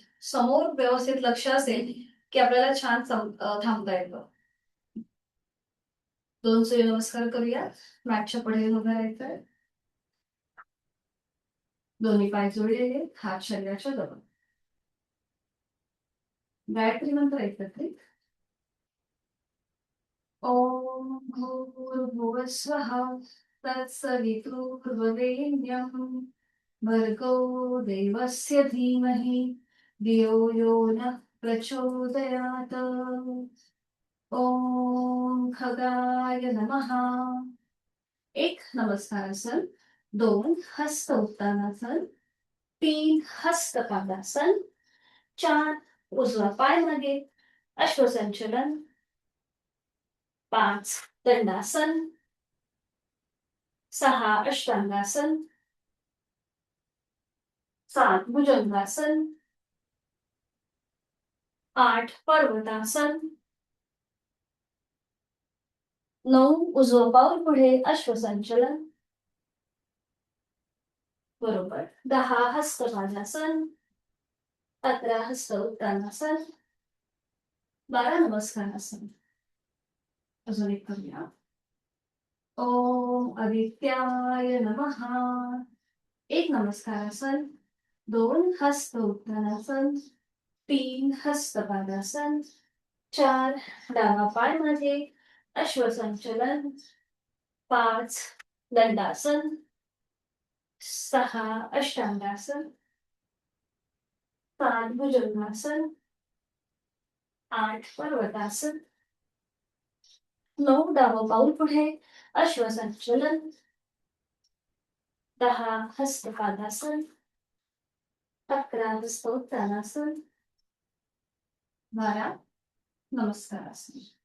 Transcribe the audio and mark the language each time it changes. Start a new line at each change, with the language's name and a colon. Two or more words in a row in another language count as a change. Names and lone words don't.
Marathi: समोर व्यवस्थित लक्ष असेल की आपल्याला छान थांबता येतं. 2 सूर्यनमस्कार करूया. मॅटच्या पुढे उभं राहायचंय. दोन्ही पाय जोडलेले, हात शरीराच्या जवळ. गायत्री मंत्र एकत्रित.
Sanskrit: ओम भूर्भुवः स्वः तत्सवितुर्वरेण्यं भर्गो देवस्य धीमहि धियो यो नः प्रचोदयात्. ओम खगाय नमः.
Marathi: 1 नमस्कारासन, 2 हस्त उत्तानासन, 3 हस्त पादासन, 4 उजवा पाय मागे अश्वसंचलन, 5 दंडासन, 6 अष्टांगासन, 7 भुजंगासन, 8 पर्वतासन, 9 उजवं पाऊल पुढे अश्वसंचलन. बरोबर. 10 हस्तपादासन, 11 हस्त उत्तानासन, 12 नमस्कारासन. अजून एक करूया.
Sanskrit: ओम आदित्याय नमः.
Marathi: 1 नमस्कारासन, 2 हस्त उत्तानासन, 3 हस्तपादासन, 4 डावा पाय मध्ये अश्वसंचलन, 5 दंडासन, 6 अष्टांगासन, 7 भुजंगासन, 8 पर्वतासन, 9 डावं पाऊल पुढे अश्वसंचलन, 10 हस्तपादासन, 11 हस्तोत्तानासन, 12 नमस्कारासन.